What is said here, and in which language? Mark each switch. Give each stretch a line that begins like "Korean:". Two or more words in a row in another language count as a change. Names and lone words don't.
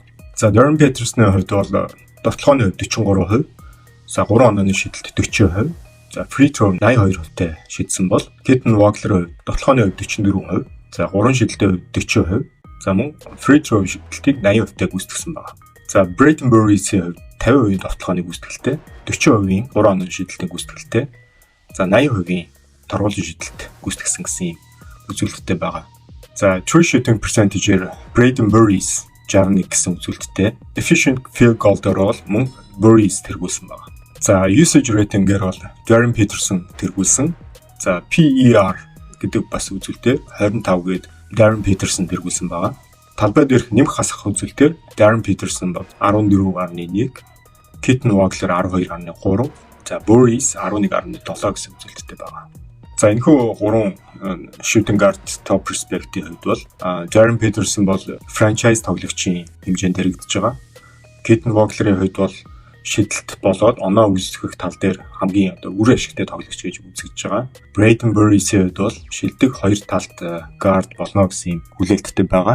Mongolian: За Darren Peterson-ийн хувьд бол довтлооны хувьд 43%, за 3 онооны шидэлт 40%, за
English: free throw
Mongolian: 82%-тэй шидсэн бол Keaton Walker-ийн хувьд довтлооны хувьд 44%, за 3 шидэлтийн хувьд 40%, за мөн
English: free throw
Mongolian: шидэлтийг 80%-тэй гүйцэтгсэн байна. За Brayden Burris-ийн хувьд 50% довтлооны гүйцэтгэлтэй, 40% 3 онооны шидэлтийн гүйцэтгэлтэй, за 80% торгуулийн шидэлт гүйцэтгсэн гэсэн юм үзүүлэлттэй байгаа. За
English: true shooting percentage-
Mongolian: ээр Brayden Burris 61 гэсэн үзүүлэлттэй,
English: efficient field goal-
Mongolian: дээр бол мөн Burris тэргүүлсэн байна. За
English: usage rating-
Mongolian: ээр бол Darren Peterson тэргүүлсэн. За PER гэдэг бас үзүүлэлтээр 25 гээд Darren Peterson тэргүүлсэн байна. Талбай дээрх нэмэх хасах үзүүлэлтээр Darren Peterson бол 14.1, Keaton Walker 12.3, за Burris 11.7 гэсэн үзүүлэлттэй байна. За энэхүү гурван
English: shooting guard top prospect-
Mongolian: ийн хувьд бол Darren Peterson бол franchise тоглогчийн хэмжээнд хэрэгдэж байгаа. Keaton Walker-ийн хувьд бол шидэлт болоод оноо үүсгэх тал дээр хамгийн үр ашигтай тоглогч гэж үзэгдэж байгаа. Brayden Burris-ийн хувьд бол шилдэг хоёр талд guard болно гэсэн юм хүлээлттэй байгаа.